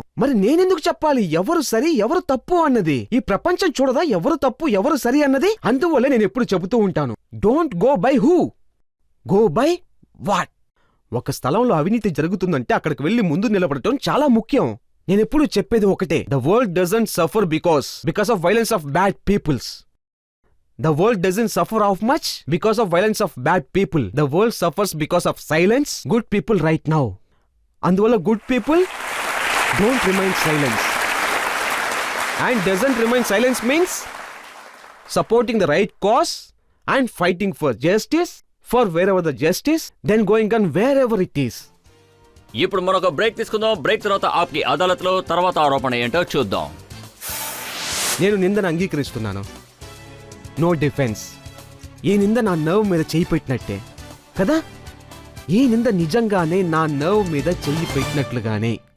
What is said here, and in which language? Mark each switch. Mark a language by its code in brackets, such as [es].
[te] మరి నేనెందుకు చెప్పాలి ఎవరు సరి ఎవరు తప్పు అన్నది? ఈ ప్రపంచం చూడదా ఎవరు తప్పు ఎవరు సరి అన్నది? అందువల్లే నేను ఎప్పుడు చెబుతూ ఉంటాను, [en] Don't go by who, go by what. [te] ఒక స్థలంలో అవినీతి జరుగుతుందంటే అక్కడికి వెళ్లి ముందు నిలబడటం చాలా ముఖ్యం. నేనెప్పుడు చెప్పేది ఒకటే, [en] The world doesn't suffer because of violence of bad peoples. The world doesn't suffer of much because of violence of bad people. The world suffers because of silence. Good people right now. [te] అందువల్ల [en] good people don't remain silent. And doesn't remain silence means supporting the right cause and fighting for justice, for wherever the justice, then going on wherever it is. [te] ఇప్పుడు మరొక break తీసుకుందాం. Break తర్వాత ఆప్కి అదాలత్లో తర్వాత ఆరోపణ ఏంటో చూద్దాం. నేను నిందను అంగీకరిస్తున్నాను. [en] No defence. [te] ఈ నింద నా నర్వ్ మీద చెయ్యి పెట్టినట్టే కదా. ఈ నింద నిజంగానే నా నర్వ్ మీద చెయ్యి పెట్టినట్లుగానే.